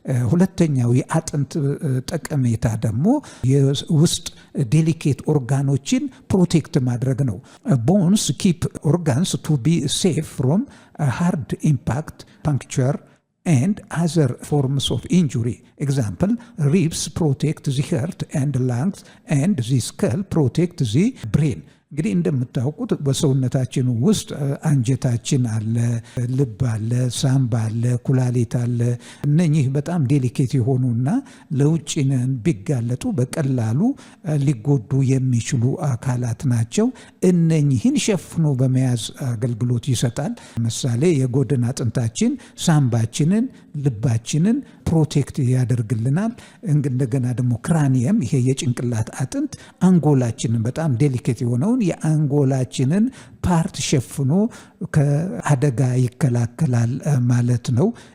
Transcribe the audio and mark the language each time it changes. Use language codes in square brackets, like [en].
[am] ሁለተኛው የአጥንት ጠቀሜታ ደግሞ የውስጥ ዴሊኬት ኦርጋኖችን ፕሮቴክት ማድረግ ነው። [en] ቦንስ ኪፕ ኦርጋንስ ቱ ቢ ሴፍ ፍሮም ሃርድ ኢምፓክት ፓንክቸር and other forms of injury. Example, ribs protect the heart and lungs and the skull protect the brain. [am] እንግዲህ እንደምታውቁት በሰውነታችን ውስጥ አንጀታችን አለ፣ ልብ አለ፣ ሳምባ አለ፣ ኩላሊት አለ። እነኚህ በጣም ዴሊኬት የሆኑና ለውጭ ቢጋለጡ በቀላሉ ሊጎዱ የሚችሉ አካላት ናቸው። እነኚህን ሸፍኖ በመያዝ አገልግሎት ይሰጣል። ለምሳሌ የጎድን አጥንታችን ሳምባችንን፣ ልባችንን ፕሮቴክት ያደርግልናል። እንደገና ደግሞ ክራኒየም ይሄ የጭንቅላት አጥንት አንጎላችንን በጣም ዴሊኬት የሆነውን የአንጎላችንን ፓርት ሸፍኖ ከአደጋ ይከላከላል ማለት ነው።